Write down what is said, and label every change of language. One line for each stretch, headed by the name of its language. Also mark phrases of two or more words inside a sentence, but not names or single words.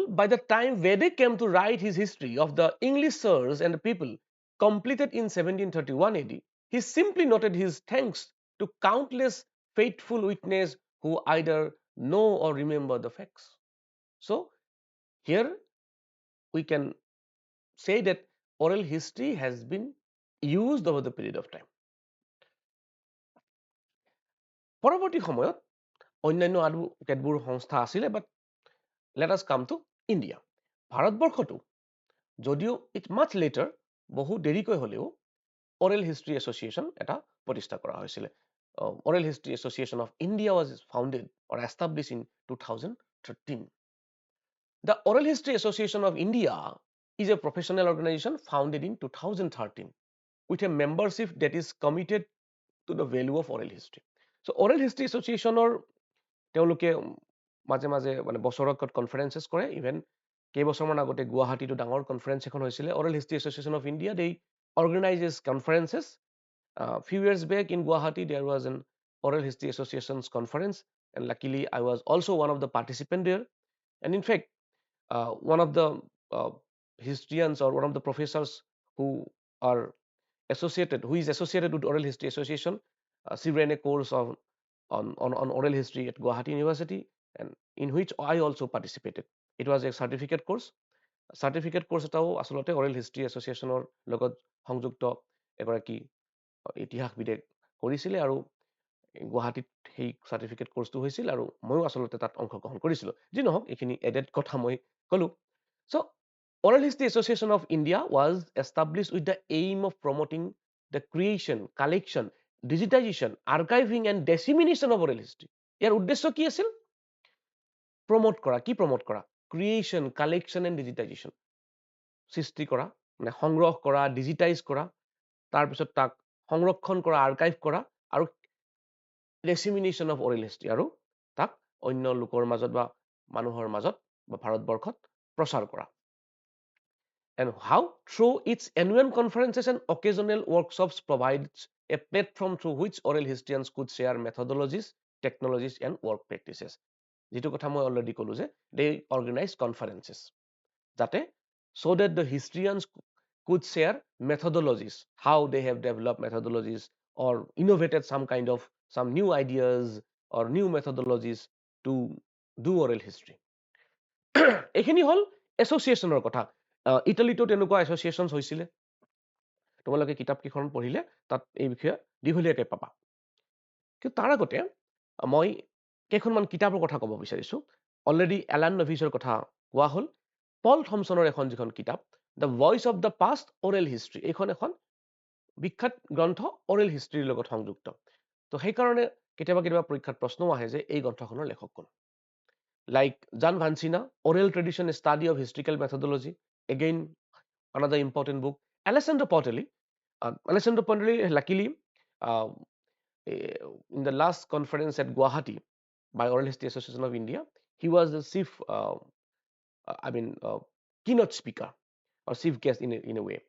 English: By the time Vedic came to write his history of the English sirs and the people, completed in 1731 AD, he simply noted his thanks to countless faithful witnesses who either know or remember the facts. So, here we can say that oral history has been used over the period of time.
Assamese: পৰৱৰ্তী সময়ত অন্যান্য আৰু কেতবোৰ সংস্থা আছিলে,
English: but let us come to India.
Assamese: ভাৰতবৰ্ষতো যদিও
English: it much later,
Assamese: বহু দেৰিকৈ হ'লেও Oral History Association এটা প্ৰতিষ্ঠা কৰা হৈছিলে.
English: Oral History Association of India was founded or established in 2013. The Oral History Association of India is a professional organization founded in 2013 with a membership that is committed to the value of oral history.
Assamese: So, Oral History Association তেওঁলোকে মাজে মাজে মানে বছৰত কনফাৰেন্সেছ কৰে, ইভেন কেইবছৰমান আগতে গুৱাহাটীতো ডাঙৰ কনফাৰেন্স এখন হৈছিলে.
English: Oral History Association of India, they organizes conferences. Few years back in Guwahati, there was an Oral History Association's conference, and luckily I was also one of the participants there. And in fact, one of the historians or one of the professors who is associated with Oral History Association, she ran a course on oral history at Guwahati University, and in which I also participated. It was a certificate course. Certificate course
Assamese: এটাও আচলতে Oral History Associationৰ লগত সংযুক্ত এগৰাকী ইতিহাসবিদে কৰিছিলে, আৰু গুৱাহাটীত সেই চাৰ্টিফিকেট কোৰ্চটো হৈছিল আৰু ময়ো আচলতে তাত অংশগ্ৰহণ কৰিছিলোঁ। যি নহওক এইখিনি এডেড কথা মই ক'লো।
English: So Oral History Association of India was established with the aim of promoting the creation, collection, digitization, archiving and dissemination of oral history.
Assamese: ইয়াৰ উদ্দেশ্য কি আছিল? প্ৰমোট কৰা। কি প্ৰমোট কৰা?
English: creation, collection and digitization.
Assamese: সৃষ্টি কৰা, মানে সংগ্ৰহ কৰা, ডিজিটাইজ কৰা, তাৰপিছত তাক সংৰক্ষণ কৰা, আৰ্কাইভ কৰা, আৰু
English: dissemination of oral history,
Assamese: আৰু তাক অন্য লোকৰ মাজত বা মানুহৰ মাজত বা ভাৰতবৰ্ষত প্ৰচাৰ কৰা।
English: And how? Through its annual conferences and occasional workshops provides a platform through which oral historians could share methodologies, technologies and work practices.
Assamese: যিটো কথা মই
English: already
Assamese: ক'লো যে
English: they organize conferences যাতে so that the historians could share methodologies, how they have developed methodologies or innovated some new ideas or new methodologies to do oral history.
Assamese: এইখিনি হ'ল এছ'চিয়েশ্যনৰ কথা। ইটালীতো তেনেকুৱা এছ'চিয়েশ্যন হৈছিলে। তোমালোকে কিতাপকেইখন পঢ়িলে তাত এই বিষয়ে দীঘলীয়াকৈ পাবা। কিন্তু তাৰ আগতে মই কেইখনমান কিতাপৰ কথা ক'ব বিচাৰিছোঁ। অলৰেডি এলান নভিছৰ কথা কোৱা হ'ল। পল থমছনৰ এখন যিখন কিতাপ, দ্য ভইচ অফ দ্য পাষ্ট অৰেল হিষ্ট্ৰী, এইখন এখন বিখ্যাত গ্ৰন্থ অৰেল হিষ্ট্ৰীৰ লগত সংযুক্ত। তো সেইকাৰণে কেতিয়াবা কেতিয়াবা পৰীক্ষাত প্ৰশ্নও আহে যে এই গ্ৰন্থখনৰ লেখক কোন।
English: Like Jan Vansina, Oral Tradition, a Study of Historical Methodology. Again, another important book. Alessandro Portelli. Luckily, in the last conference at Guwahati by Oral History Association of India, he was the chief, keynote speaker or chief guest in a way.